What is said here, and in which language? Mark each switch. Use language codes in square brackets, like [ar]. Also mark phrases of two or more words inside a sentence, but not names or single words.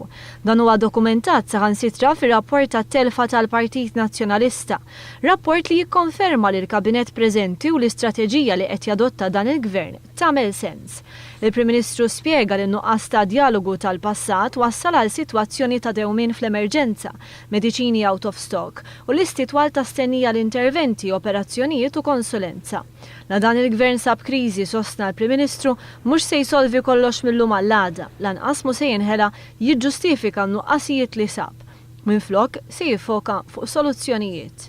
[mt] Dan huwa dokumentat saħansitra fir-rapport tat-telfa tal-Partit Nazzjonalista. Rapport li jikkonferma li l-Kabinett preżenti u l-istrateġija li qed jadotta dan il-Gvern tagħmel sens. Il-Prim Ministru spjega li n-nuqqas ta' dialogu tal-passat wassal għal sitwazzjoni ta' dewmien fl-emerġenza, mediċini [en] out of stock [mt] u l-istitwal ta' stennija l-interventi, operazzjonijiet u konsulenza. Na dan il-Gvern sab kriżi sostna l-Prim Ministru mhux se jsolvi kollox mill-lum għall-għada, lanqas mu se jinħela jiġġustifika n-nuqqasijiet li sab. Minflok se jiffoka fuq soluzzjonijiet.